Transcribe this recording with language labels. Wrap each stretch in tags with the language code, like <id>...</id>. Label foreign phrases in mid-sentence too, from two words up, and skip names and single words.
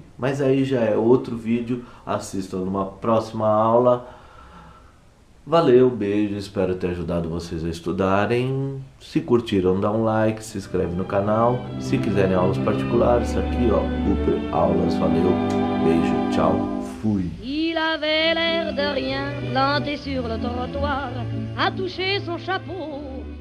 <pt>Mas aí já é outro vídeo, assistam numa próxima aula. Valeu, beijo, espero ter ajudado vocês a estudarem. Se curtiram, dá um like, se inscreve no canal. Se quiserem aulas particulares, aqui ó, Cooper Aulas. Valeu, beijo, tchau, fui.</pt> <fr>Il avait l'air de rien, planté sur le trottoir, à toucher son chapeau</fr>